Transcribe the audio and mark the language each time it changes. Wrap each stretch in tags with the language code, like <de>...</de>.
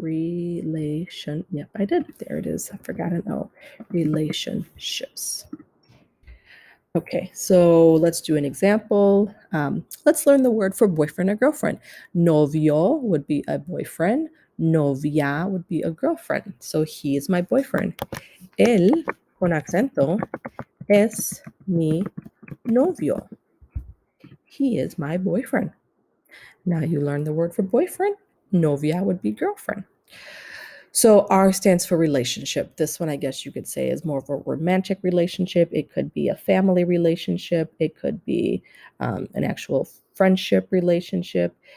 <en>Yep, I did. There it is. I forgot an O. Relationships. Okay, so let's do an example. Let's learn the word for boyfriend or girlfriend. Novio would be a boyfriend. Novia would be a girlfriend. So he is my boyfriend.</en> <es>Él, con acento, es mi novio.</es> <en>He is my boyfriend. Now you learn the word for boyfriend. Novia would be girlfriend. So R stands for relationship. This one, I guess you could say, is more of a romantic relationship. It could be a family relationship. It could be an actual friendship relationship.</en>